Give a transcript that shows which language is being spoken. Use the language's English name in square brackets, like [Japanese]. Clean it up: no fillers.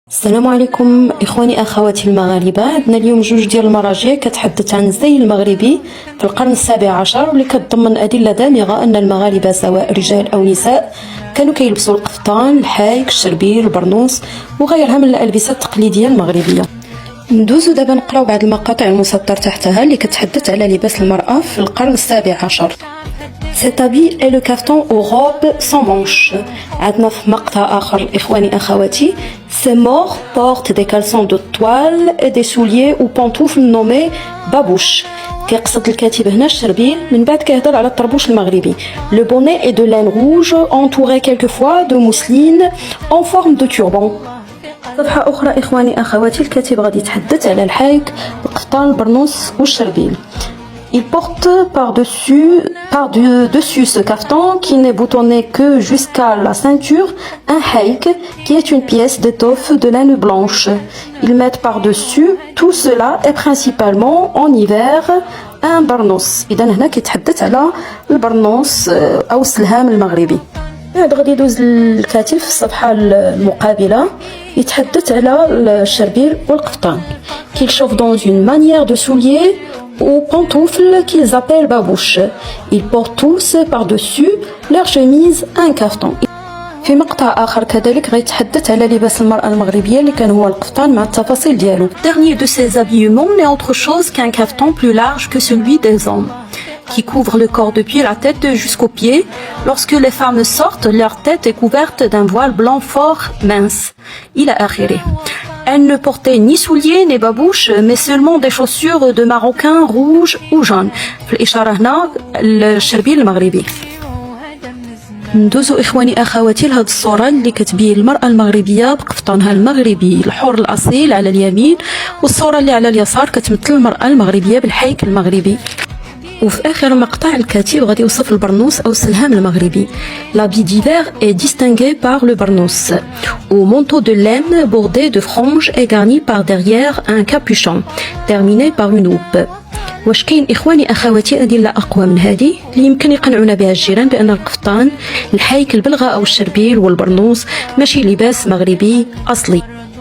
[Arabic] السلام عليكم اخواني اخواتي المغاربه. عندنا اليوم جوج ديال المراجع كتحدث عن الزي المغربي في القرن السابع عشر، واللي كتضمن ادله دامغه ان المغاربه سواء رجال او نساء كانوا كيلبسوا القفطان، الحايك، الشربيل، البرنوس وغيرها من الالبسه التقليديه المغربيه. ندوزو دابا نقراو بعض المقاطع المسطر تحتها اللي كتحدث على لباس المراه في القرن السابع عشر. [French] Cet habit est le caftan aux robes sans manches. [Arabic] عندنا في مقطع آخر إخواني أخواتي. [French] Ces morts portent des caleçons de toile et des souliers ou pantoufles nommés babouches. [Arabic] كيقصد الكاتب هنا الشربيل، من بعد كيهضر على الطربوش المغربي. [French] Le bonnet est de laine rouge entouré quelquefois de mousseline en forme de turban. [Arabic] صفحة أخرى إخواني أخواتي، الكاتب غادي يتحدث على الحايك، القفطان، البرنوس والشربيل. [French] Il porte par-dessus ce caftan qui n'est boutonné que jusqu'à la ceinture un haïk qui est une pièce d'étoffe de laine blanche. Ils mettent par-dessus tout cela et principalement en hiver un barnos. [Arabic] إذا هنا كيتحدث على البرنوس أو السلهام المغربي. بعد غادي يدوز الكاتب في الصفحة المقابلة يتحدث على الشربيل والقفطان. [French] Qu'ils chauffent dans une manière de soulier ou pantoufles qu'ils appellent babouches. Ils portent tous par-dessus leur chemise un caftan. [Arabic] في مقطع آخر كذلك غيتحدث على لباس المرأة المغربية اللي كان هو القفطان مع التفاصيل ديالو. [French] Dernier de ces habillements n'est autre chose qu'un caftan plus large que celui des hommes, qui couvre le corps depuis la tête jusqu'aux pieds. Lorsque les femmes sortent, leur tête est couverte d'un voile blanc fort mince. [Arabic] إلى آخره. [French] Elle ne portait ni souliers ni babouches, mais seulement des chaussures de maroquin rouge ou jaune. [Arabic] في الإشارة هنا الشربيل المغربي. ندوزو إخواني أخواتي لهاد الصورة اللي كتبين المرأة المغربية بقفطانها المغربي الحر الأصيل على اليمين، والصورة اللي على اليسار كتمثل المرأة المغربية بالحيك المغربي. وفي آخر مقطع الكاتب غادي يوصف البرنوس أو السلهام المغربي. [French] L'habit d'hiver est distingué par le barnous, au manteau de laine bordé de franges et garni par derrière un capuchon terminé par une houppe. [Arabic] واش كاين إخواني أخواتي أدلة أقوى من هذه اللي يمكن يقنعونا بها الجيران بأن القفطان، الحايك، البلغة أو الشربيل والبرنوس ماشي لباس مغربي أصلي؟